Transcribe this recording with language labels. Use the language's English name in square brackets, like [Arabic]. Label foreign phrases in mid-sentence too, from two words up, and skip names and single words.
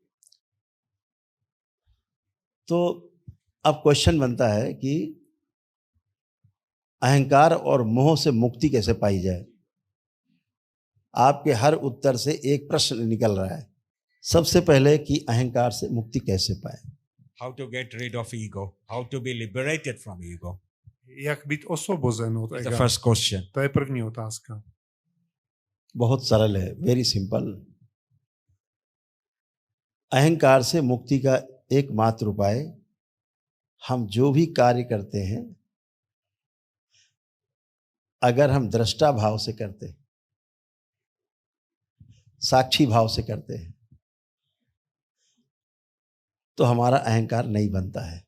[Hindi] तो अब क्वेश्चन बनता है कि अहंकार और मोह से मुक्ति कैसे पाई जाए। आपके हर उत्तर से एक प्रश्न निकल रहा है। सबसे पहले कि अहंकार से मुक्ति कैसे पाए। [English] How to get rid of ego, how to be liberated from ego. [Czech] Jak být osvobozen od [English] That's [Czech] ega? [English] the first question. [Czech] To je první otázka. [Hindi] बहुत सरल है, [English] very simple. [Hindi] अहंकार से मुक्ति का एकमात्र उपाय, हम जो भी कार्य करते हैं अगर हम दृष्टा भाव से करते हैं, साक्षी भाव से करते हैं, तो हमारा अहंकार नहीं बनता है।